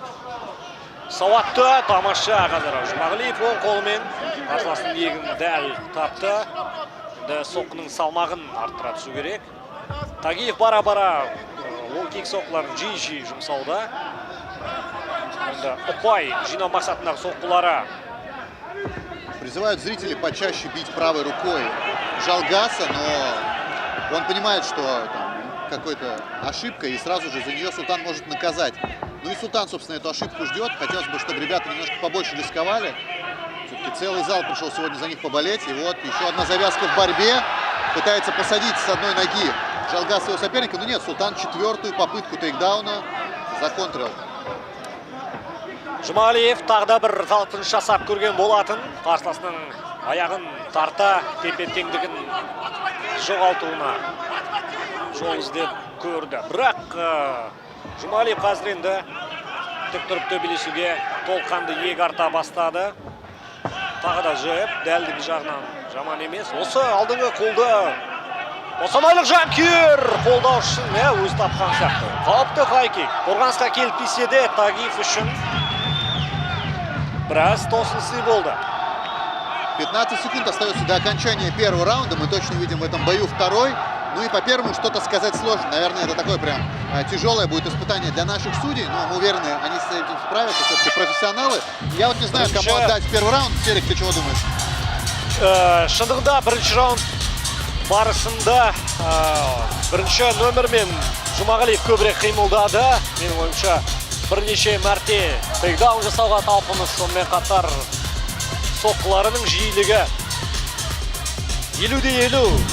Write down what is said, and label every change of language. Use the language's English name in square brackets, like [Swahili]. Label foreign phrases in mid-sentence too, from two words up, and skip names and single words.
[Kazakh] Сауатты тамаша қазір Жұмағалиев оң қолымен қарсыластың иегін дәл тапты. Енді соққының салмағын арттыра түсу керек. Тагиев бара-бара лоу-кик соққыларын жиі жұмсауда. Енді ұпай жинау мақсатындағы соққылары. [Russian] Призывают зрителей почаще бить правой рукой Жалгаса, но он понимает, что какая-то ошибка, и сразу же за нее Султан может наказать. Ну и Султан, собственно, эту ошибку ждет. Хотелось бы, чтобы ребята немножко побольше рисковали. Все-таки целый зал пришел сегодня за них поболеть. И вот еще одна завязка в борьбе. Пытается посадить с одной ноги Жалгас своего соперника. Но нет, Султан 4-ю попытку тейкдауна законтрил. [Kazakh] Жұмағалиев тағда бір талпыныс жасап көрген болатын. Қарсыласының аяғын тарта тепе-теңдігін жоғалтуына жол іздеп көрді. Бірақ Жұмағалиев қазір енді тік тұрып төбелесуге толыққанды иек арта бастады. Тағы да жеп, дәлдігі жағынан жаман емес. Осы алдыңғы қолды Қостанайлық жанкүйер қолдаушысын өз тапқан сияқты. Қауіпті хай-кик. Қорғанысқа келіп тисе де Тагиев үшін біраз тосын сый болды. [Russian] 15 секунд остается до окончания первого раунда. Мы точно видим в этом бою второй. Ну и по первому что-то сказать сложно. Наверное, это такое прям тяжелое будет испытание для наших судей. Но мы уверены, они с этим справятся. Все-таки профессионалы. Я вот не знаю, кому отдать первый раунд. Серик, ты чего думаешь? [Kazakh] Шындығында бірінші раунд барысында бірінші нөмірмен Жұмағалиев көбірек қимылдады. Менің ойымша бірнеше мәрте тейкдаун жасауға талпыныс, сонымен қатар соққыларының жиілігі 50-50.